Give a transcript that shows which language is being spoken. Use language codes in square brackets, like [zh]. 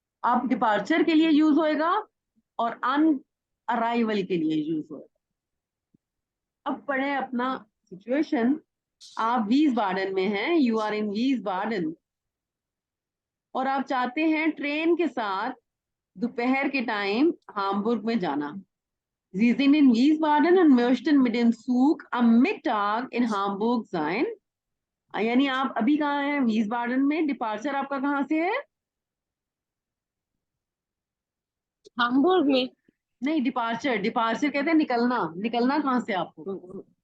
[hi] अब डिपार्चर के लिए यूज होएगा और अन अराइवल के लिए यूज होएगा। अब पढ़े अपना सिचुएशन, आप वीसबाडन में हैं, [en] you are in Wiesbaden, [hi] और आप चाहते हैं ट्रेन के साथ दोपहर के टाइम हामबुर्ग में जाना। [de] Sie sind in Wiesbaden und möchten mit dem Zug am Mittag in Hamburg sein। [hi] यानी आप अभी कहाँ हैं, वीसबाडन में। डिपार्चर आपका कहाँ से है? हामबुर्ग में। नहीं, डिपार्चर, डिपार्चर कहते हैं निकलना, निकलना कहाँ से आपको?